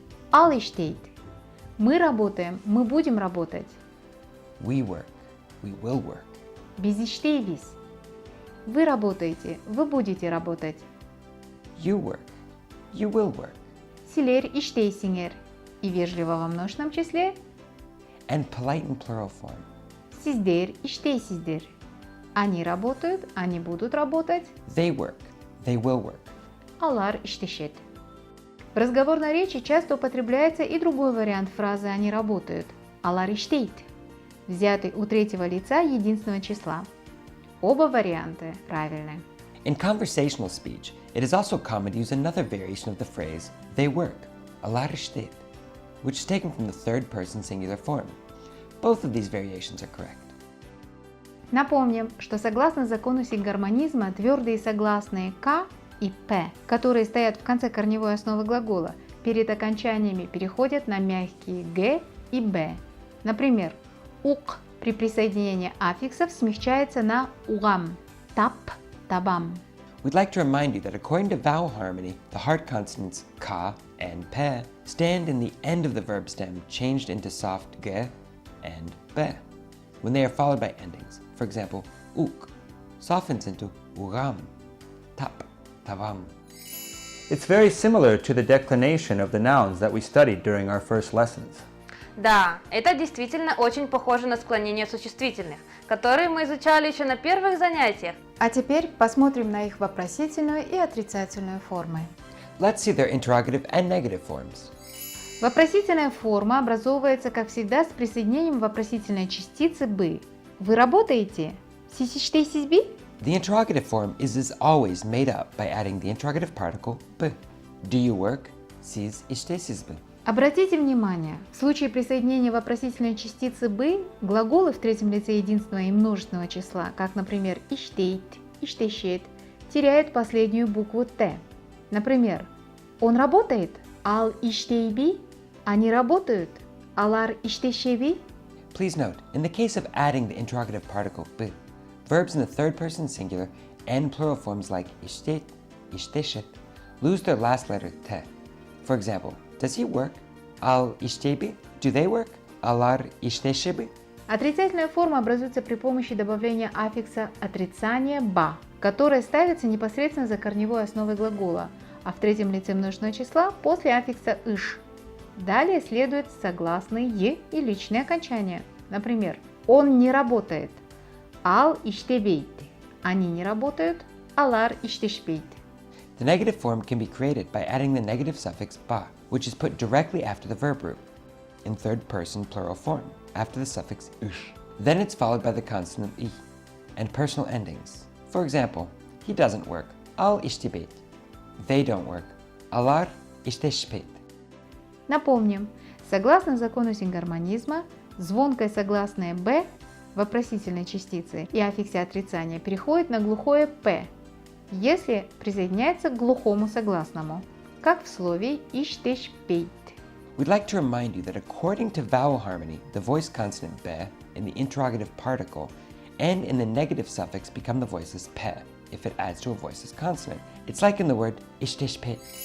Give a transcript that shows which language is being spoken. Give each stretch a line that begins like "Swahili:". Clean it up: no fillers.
Kyrgyz: Ал иштейт.
Russian: Мы работаем, мы будем работать.
English: We work, we will work.
Kyrgyz: Без иштейвис.
Russian: Вы работаете, вы будете работать.
English: You work, you will work.
Kyrgyz: Силер иштейсингер.
Russian: И вежливо во множественном числе.
English: And polite in plural form.
Kyrgyz: Сиздер иштейсиздер.
Russian: Они работают, они будут работать.
English: They work, they will work.
Kyrgyz: Алар иштешет.
Russian: В разговорной речи часто употребляется и другой вариант фразы «они работают» –
Kyrgyz: «алар иштейт»,
Russian: взятый у третьего лица единственного числа. Оба варианта правильны.
English: In conversational speech, it is also common to use another variation of the phrase they work, alar ishtet, which is taken from the third person singular form. Both of these variations are correct.
Russian: Напомним, что согласно закону сингармонизма твердые согласные «к» и «п», которые стоят в конце корневой основы глагола, перед окончаниями переходят на мягкие «г» и «б». Например, «ук» при присоединении аффиксов смягчается на «угам», «тап», «табам».
English: We'd like to remind you that according to vowel harmony, the hard consonants ka and pe stand in the end of the verb stem changed into soft ge and be when they are followed by endings. For example, uk softens into ugam, tap, tavam. It's very similar to the declination of the nouns that we studied during our first lessons.
Russian: Да, это действительно очень похоже на склонение существительных, которые мы изучали еще на первых занятиях. А теперь посмотрим на их вопросительную и отрицательную формы.
English: Let's see their interrogative and negative forms.
Russian: Вопросительная форма образовывается, как всегда, с присоединением вопросительной частицы «бы». Вы работаете?
Kyrgyz: Сисиштейсизби?
English: The interrogative form is as always made up by adding the interrogative particle b. Do you work?
Kyrgyz: Siz ishtesizbi.
Russian: Обратите внимание, в случае присоединения вопросительной частицы «бы» глаголы в третьем лице единственного и множественного числа, как, например, «иштейт», «иштешет», теряют последнюю букву «т». Например, «он работает»,
Kyrgyz: «ал иштейби»,
Russian: «они работают»,
Kyrgyz: «алар иштешеби».
English: Please note, in the case of adding the interrogative particle b, verbs in the third person singular and plural forms like ishtet, ishteshet lose their last letter te. For example, does he work?
Kyrgyz: Al ishtebi?
English: Do they work?
Kyrgyz: Alar ishteshebi?
Russian: Отрицательная форма образуется при помощи добавления аффикса отрицания «ба», которое ставится непосредственно за корневой основой глагола, а в третьем лице множественного числа после аффикса «иш». Далее следует согласные «е» и личные окончания. Например, он не работает.
Kyrgyz: Ал иштебейт.
Russian: Они не работают.
Kyrgyz: Алар иштешпейт.
English: The negative form can be created by adding the negative suffix ba, which is put directly after the verb root, in third person plural form, after the suffix ish. Then it's followed by the consonant I, and personal endings. For example, he doesn't work.
Kyrgyz: Al ishtebeit.
English: They don't work.
Kyrgyz: Alar ishteshpeit.
Russian: Напомним, согласно закону сингармонизма, звонкое согласное «б» в вопросительной частице и аффиксе отрицания переходит на глухое «п», если присоединяется к глухому согласному, как в слове «иштешпейт».
English: We'd like to remind you that according to vowel harmony, the voice consonant be in the interrogative particle and in the negative suffix become the voiceless pe if it adds to a voiceless consonant. It's like in the word ishteshpeit.